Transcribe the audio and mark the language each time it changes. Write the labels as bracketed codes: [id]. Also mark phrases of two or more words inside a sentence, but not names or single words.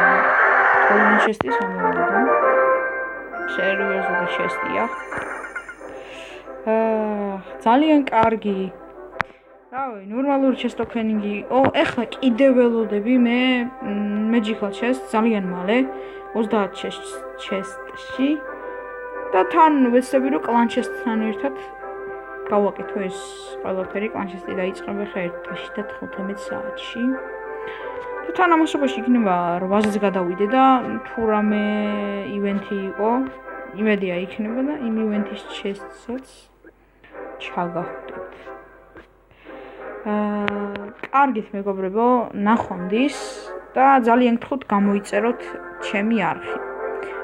[ka] ორი შეშტის ამოვიდა. სერიოზული შეშტია. ძალიან კარგი. რავი, ნორმალური [en] chest opening. [ka] ეხლა კიდევ ველოდები მე [en] magical chest [ka] ძალიან მალე 30 chest-ში და თან ვეცდები რომ [en] clan chest-თან [ka] ერთად გავაკეთო ეს ყველაფერი. [en] clan chest-ი [ka] დაიწყება ხა 1-ში და 15 საათში. და თან ამასობაში იქნება 800-ზე გადავიდე და თუ რამე ივენთი იყო, იმედია იქნება და იმ ივენთის chest-საც ჩაგახვდეთ. კარგით მეგობრებო, ნახვამდის და ძალიან გთხოვთ გამოიწეროთ ჩემი არხი.